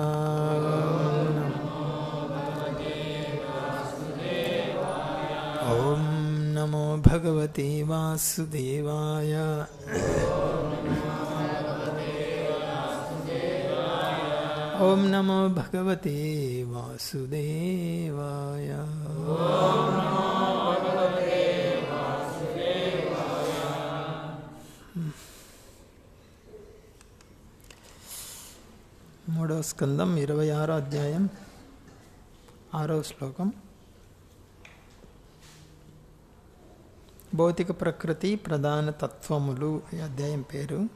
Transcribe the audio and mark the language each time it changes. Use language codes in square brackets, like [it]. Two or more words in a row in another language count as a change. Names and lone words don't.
[sa] ओम नमो भगवते वासुदेवाय। ओम नमो भगवते वासुदेवाय। [te] మూడవ స్కందం 26వ అధ్యాయం 6వ శ్లోకం. భౌతిక ప్రకృతి ప్రధాన తత్వములు ఈ అధ్యాయం పేరు.